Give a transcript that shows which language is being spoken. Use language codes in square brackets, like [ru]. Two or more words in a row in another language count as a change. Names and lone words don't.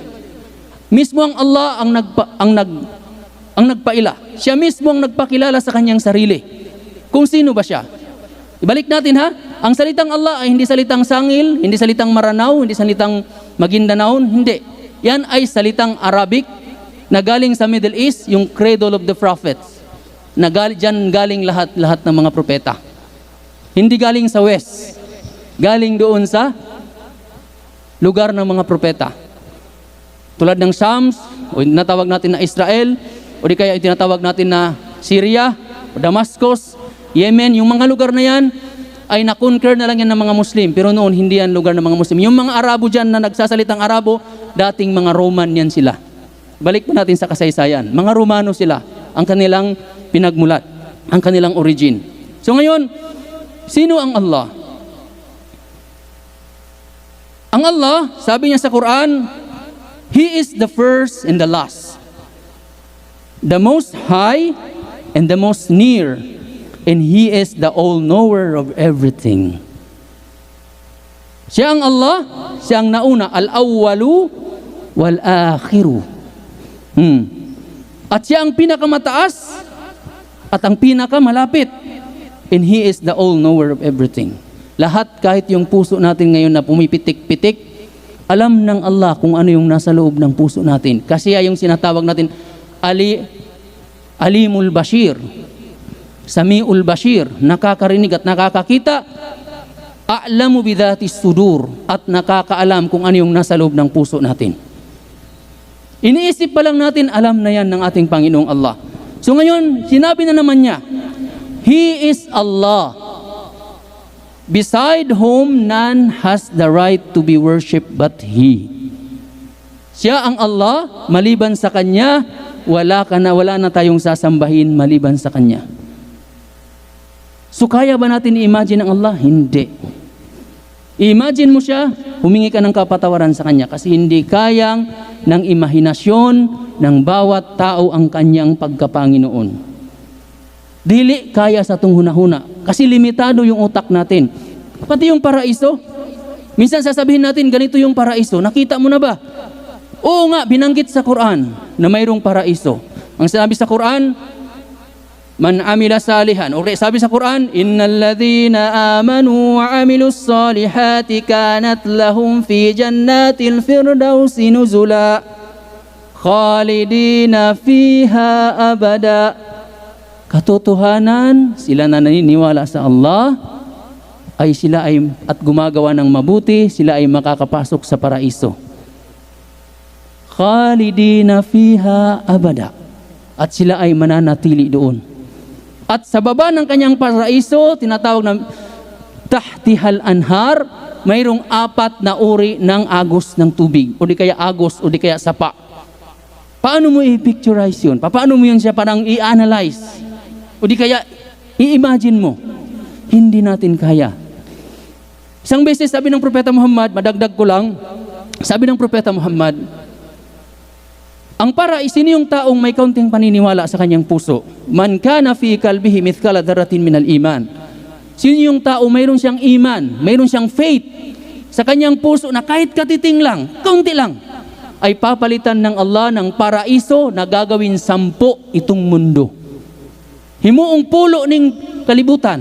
[tl] Mismo ang Allah ang nagpaila. Siya mismo ang nagpakilala sa kanyang sarili. Kung sino ba siya? Ibalik natin ha. Ang salitang Allah ay hindi salitang sangil, hindi salitang maranaw, hindi salitang magindanao, hindi. Yan ay salitang Arabic na galing sa Middle East, yung [en] cradle of the prophets. [tl] Diyan galing lahat ng mga propeta. Hindi galing sa West. Galing doon sa lugar ng mga propeta. Tulad ng Psalms o tinatawag natin na Israel, o di kaya tinatawag natin na Syria, o Damascus, Yemen, yung mga lugar na yan, ay na-conquer na lang yan ng mga Muslim. Pero noon, hindi yan lugar ng mga Muslim. Yung mga Arabo dyan na nagsasalitang Arabo, dating mga Roman yan sila. Balik po natin sa kasaysayan. Mga Romano sila, ang kanilang pinagmulat, ang kanilang origin. So ngayon, sino ang Allah? Ang Allah, sabi niya sa Quran, [en] He is the first and the last, the most high and the most near, and He is the all-knower of everything. [tl] Siya ang Allah, siya ang nauna, [ar] الأول والآخر. [tl] At siya ang pinakamataas at ang pinakamalapit, [en] and He is the all-knower of everything. [tl] Lahat, kahit yung puso natin ngayon na pumipitik-pitik, alam ng Allah kung ano yung nasa loob ng puso natin. Kasi yung sinatawag natin, [ar] العليم بصير، السميع بصير, [tl] nakakarinig at nakakakita, [ar] أعلم بذات الصدور, [tl] at nakakaalam kung ano yung nasa loob ng puso natin. Iniisip pa lang natin, alam na yan ng ating Panginoong Allah. So ngayon, sinabi na naman niya, [en] He is Allah, beside whom none has the right to be worshipped but He. [tl] Siya ang Allah, maliban sa Kanya, wala na tayong sasambahin maliban sa Kanya. So kaya ba natin i-imagine ang Allah? Hindi. I-imagine mo siya, humingi ka ng kapatawaran sa Kanya kasi hindi kayang ng imahinasyon ng bawat tao ang Kanyang pagkapanginoon. [ceb] Dili kaya sa itong hunahuna [tl] kasi limitado yung utak natin. Pati yung paraiso, minsan sasabihin natin ganito yung paraiso, nakita mo na ba? Oo nga, binanggit sa Quran na mayroong paraiso. Ang sinabi sa Quran, [ar] من عمل صالحا, [tl] o sabi sa Quran, [ar] إن الذين آمنوا وعملوا الصالحات كانت لهم في جنات الفردوس نزلا خالدين فيها أبدا. [tl] Katotohanan, sila na naniniwala sa Allah, ay sila ay at gumagawa ng mabuti, sila ay makakapasok sa paraiso. [ar] خالدين فيها أبدا. [tl] At sila ay mananatili doon. At sa baba ng kanyang paraiso, tinatawag na [ar] تحتها الأنهار, [tl] mayroong 4 na uri ng agos ng tubig, o di kaya agos, o di kaya sapa. Paano mo i-picturize yun? Paano mo yun siya parang i-analyze? O di kaya, i-imagine mo, hindi natin kaya. Isang beses sabi ng Propeta Muhammad, madagdag ko lang, sabi ng Propeta Muhammad, ang sino yung taong may kaunting paniniwala sa kanyang puso? [ar] من كان في قلبه مثقال ذرة من الإيمان. [tl] Sino yung tao mayroon siyang iman, mayroon siyang faith sa kanyang puso na kahit katiting lang, kaunti lang, ay papalitan ng Allah ng paraiso na gagawin 10 itong mundo. [ceb] Himuong pulo ning kalibutan.